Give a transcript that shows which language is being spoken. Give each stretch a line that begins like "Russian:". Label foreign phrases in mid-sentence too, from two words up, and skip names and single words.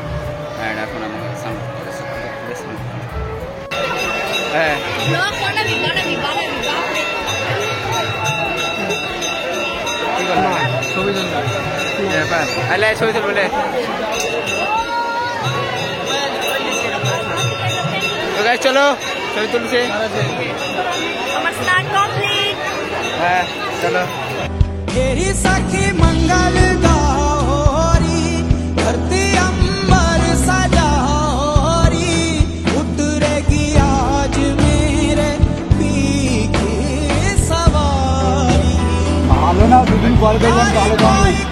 Bangla: অ্যান্ড এখন আমাকে স্নান করতে হ্যাঁ ছবি তুল বলে। চলো ছবি তুলছে। হ্যাঁ চলো।
Hindi: तेरी सखी मंगल गौरी धरती अंबर सजारी उतरेगी आज मेरे पी की सवारी।
Bangla: ভালো না দুদিন পর গেলাম ভালো